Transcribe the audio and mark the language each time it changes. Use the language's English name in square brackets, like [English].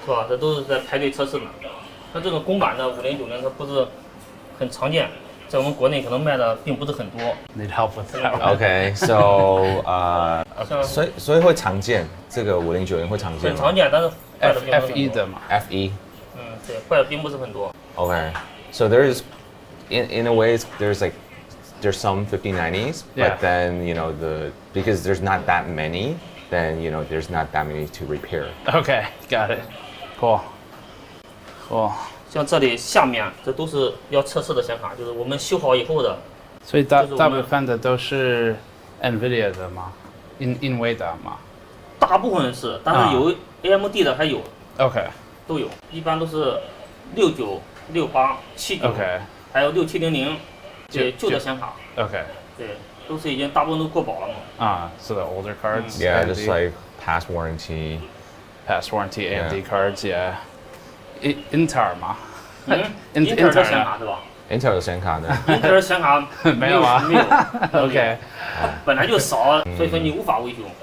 [Chinese] 是吧？这都是在排队测试的。像这种公版的5090，它不是很常见，在我们国内可能卖的并不是很多。 [English] Need help with that? Okay, so [Chinese] 所以会常见，这个5090会常见吗？很常见，但是坏的并不是很多。 F1的嘛。 F1。嗯，对，坏的并不是很多。 [English] Okay, so there's in a way there's some 5090s, Yeah. but then because there's not that many, then there's not that many to repair. Okay, got it. Cool. [Chinese] 像这里下面这都是要测试的显卡，就是我们修好以后的。所以大部分的都是 NVIDIA 的吗？NVIDIA 吗？大部分是，但是有 AMD 的还有。 [English] OK。 [Chinese] 都有，一般都是69、68、79， [English] OK， [Chinese] 还有6700，对，旧的显卡。 [English] OK。 [Chinese] 对，都是已经大部分都过保了嘛。 [English] 啊，so the older cards. Yeah, just like past warranty AMD cards. Yeah. Intel 吗 [Chinese] ？Intel 的显卡是吧？Intel 的显卡呢？Intel 的显卡没有啊？没有。 [English] OK。 [Chinese] 本来就少，所以说你无法维修。